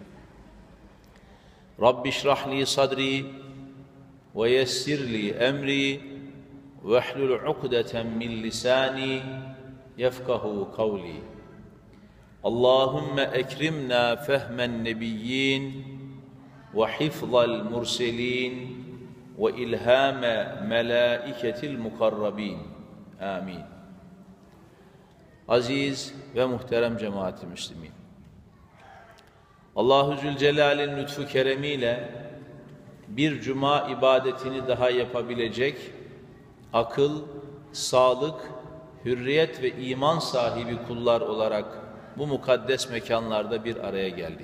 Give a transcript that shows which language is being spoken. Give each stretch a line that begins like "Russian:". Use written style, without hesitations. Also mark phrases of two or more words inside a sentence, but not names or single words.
Arabic: رب اشرح لي صدري ويسر لي أمري واحلل عقدة من لساني يفقه قولي اللهم أكرمنا فهم النبيين وحفظ المرسلين وإلهام ملائكة المقربين آمين.
Turkish: Aziz ve muhterem cemaat-i Müslümin, Allah-u Zülcelal'in lütfu keremiyle bir cuma ibadetini daha yapabilecek akıl, sağlık, hürriyet ve iman sahibi kullar olarak bu mukaddes mekanlarda bir araya geldik.